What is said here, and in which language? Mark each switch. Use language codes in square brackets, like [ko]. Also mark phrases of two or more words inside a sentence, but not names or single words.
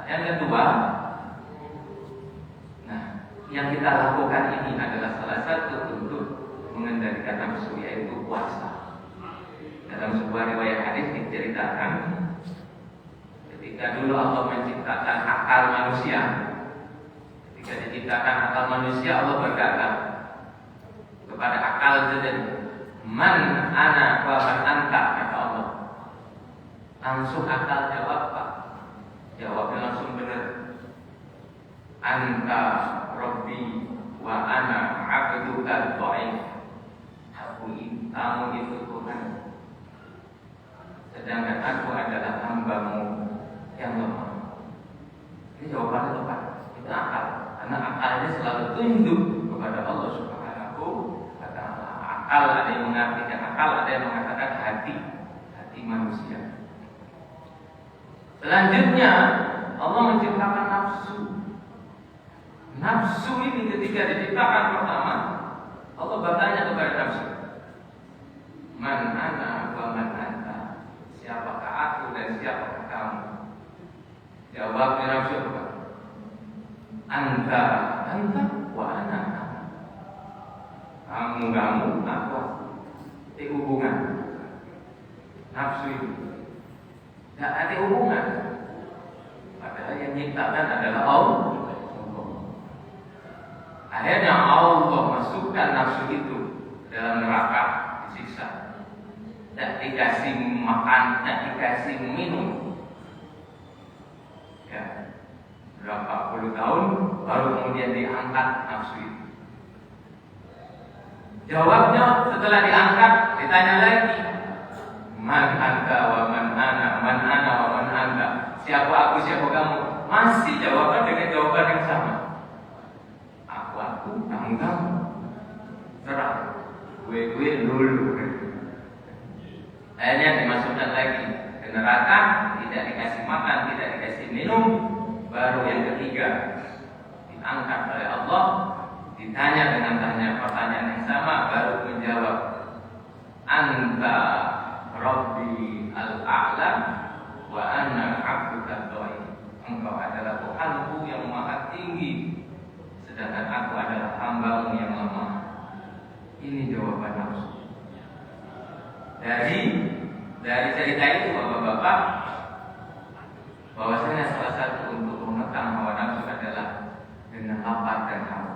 [id] Yang kedua, nah yang kita lakukan ini adalah salah satu untuk mengendalikan nafsu, yaitu puasa. Dalam sebuah riwayat hadis diceritakan ketika dulu Allah menciptakan akal manusia. Ketika diciptakan akal manusia, Allah berkata kepada akal saja, [ar] من أنا ومن أنت, [id] kata Allah. Langsung akal jawab, Pak. Jawabnya langsung benar. [ar] أنت ربي وأنا عبدك ضعيف. [id] Kamu itu Tuhan, sedangkan aku adalah hambamu yang lemah. Ini jawabannya tepat. Itu akal. Karena akalnya selalu tunduk kepada Allah [ar] سبحانه وتعالى. [id] Akal ada yang mengartikan akal, ada yang mengatakan hati manusia. Selanjutnya Allah menciptakan nafsu. Nafsu ini ketika diciptakan pertama, Allah bertanya kepada nafsu, [ar] من أنا ومن أنت, [id] siapakah aku dan siapakah kamu? Jawabnya nafsu apa? [ar] أنت وأنا. [id] Kamu, aku. Itu hubungan. Nafsu itu tidak ada hubungan. Padahal yang menciptakan adalah Allah. Akhirnya Allah masukkan nafsu itu dalam neraka, disiksa. Tidak dikasih makan, tidak dikasih minum. Ya, berapa puluh tahun baru kemudian diangkat nafsu itu. Jawabnya setelah diangkat ditanya lagi, [ar] من أنت ومن أنا ومن أنت. [id] Siapa aku, siapa kamu? Masih jawaban dengan jawaban yang sama. Aku, kamu. Serah. Gue dulu. Akhirnya dimasukkan lagi ke neraka, tidak dikasih makan, tidak dikasih minum. Baru yang ketiga diangkat oleh Allah, ditanya dengan pertanyaan yang sama, baru menjawab, [ar] أنت ربي الأعلى وأنا عبدك ضعيف. [id] Engkau adalah Tuhanku yang maha tinggi, sedangkan aku adalah hambamu yang lemah. Ini jawaban nafsu. Dari cerita itu bapak-bapak, bahwasanya salah satu untuk mengekang hawa nafsu adalah dengan lapar dan haus.